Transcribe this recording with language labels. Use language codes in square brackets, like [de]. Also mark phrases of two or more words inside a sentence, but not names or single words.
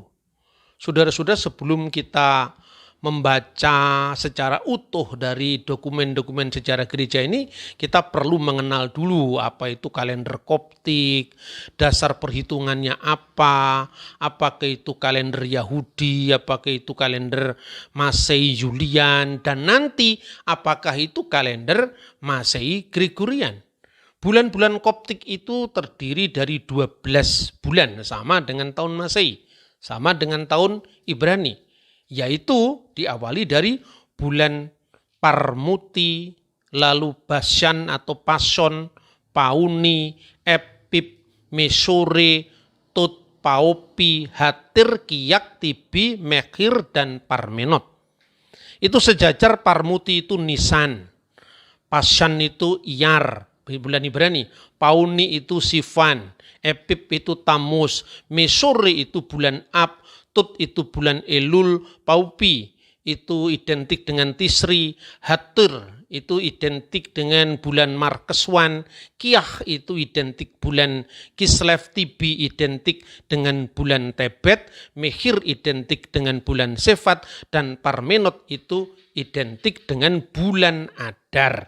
[id] Saudara-saudara, sebelum kita membaca secara utuh dari dokumen-dokumen sejarah gereja ini, kita perlu mengenal dulu apa itu kalender Koptik, dasar perhitungannya apa, apakah itu kalender Yahudi, apakah itu kalender Masehi Julian, dan nanti apakah itu kalender Masehi Gregorian. Bulan-bulan Koptik itu terdiri dari 12 bulan, sama dengan tahun Masehi, sama dengan tahun Ibrani, yaitu diawali dari bulan Parmuti, lalu Bashan atau Pason, Pauni, Epip, Mesore, Tut, Paupi, Hatir, Kiyak, Tibi, Mekhir, dan Parmenot. Itu sejajar. Parmuti itu Nisan, Pasan itu Iyar, bulan Ibrani, Pauni itu Sivan, Epip itu Tammuz, Mesore itu bulan Ab, Tut itu bulan Elul, Paupi itu identik dengan Tisri, Hatir itu identik dengan bulan Markeswan, Kiyah itu identik bulan Kislev, Tibi identik dengan bulan Tebet, Mekhir identik dengan bulan Sefat, dan Parmenot itu identik dengan bulan Adar.